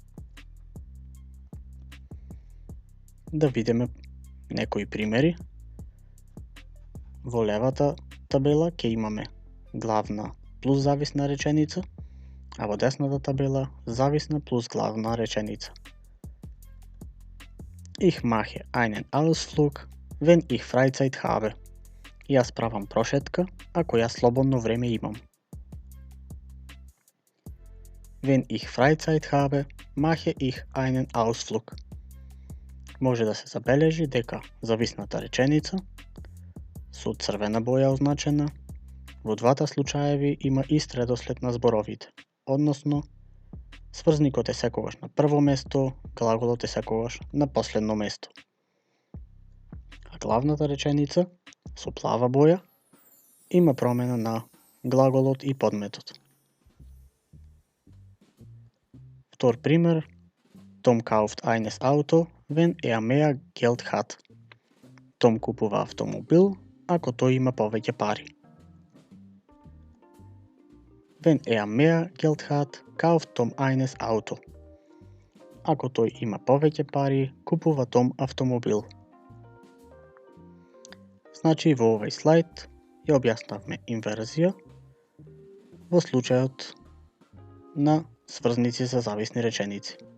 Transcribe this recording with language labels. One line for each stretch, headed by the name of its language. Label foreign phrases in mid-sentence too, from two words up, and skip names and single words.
Macedonian: Да видиме некои примери. Во левата табела ќе имаме главна плюс зависна реченица, а во десната табела зависна плюс главна реченица.
German: Ich mache einen Ausflug, wenn ich Freizeit habe.
Macedonian: Јас правам прошетка ако јас слободно време имам.
German: Wenn ich Freizeit habe, mache ich einen Ausflug.
Macedonian: Може да се забележи дека зависната реченица со црвена боја означена во двата случаеви има ист редослед на зборовите, односно сврзникот е секогаш на прво место, глаголот е секогаш на последно место. А главната реченица со плава боја има промена на глаголот и подметот. Втор пример,
German: Tom kauft eines Auto, wenn mehr Geld hat.
Macedonian: Том купува автомобил ако тој има повеќе пари.
German: Wenn mehr Geld hat, kauft Tom eines Auto.
Macedonian: Ако тој има повеќе пари, купува Том автомобил. Значи во овој слайд ја објаснавме инверзија во случајот на сврзници за зависни реченици.